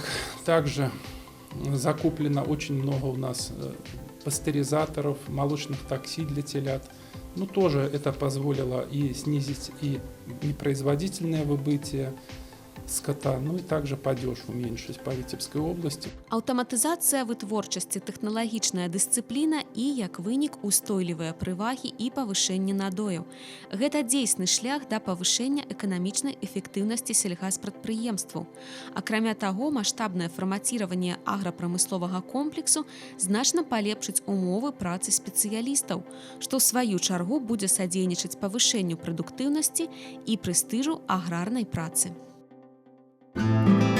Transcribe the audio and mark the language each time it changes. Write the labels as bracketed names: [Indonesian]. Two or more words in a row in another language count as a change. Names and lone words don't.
[Russian] Также закуплено очень много у нас пастеризаторов, молочных такси для телят. Ну, тоже это позволило и снизить и непроизводительное выбытие скота, ну і також падеж уменьшить по Витебской области. [Belarusian] Аўтаматызацыя вытворчасці тэхналагічная дысцыпліна і, як вынік, устойлівыя прывагі і павышэнне надояў. Гэта дзейсны шлях да павышэння эканамічнай эфектыўнасці сельгаспрадпрыемстваў. Акрамя таго, маштабнае фармаціраванне аграпрамысловага комплексу значна палепшыць умовы працы спецыялістаў, што ў сваю чаргу будзе садзейнічаць павышэнню прадуктыўнасці і прэстыжу аграрнай працы.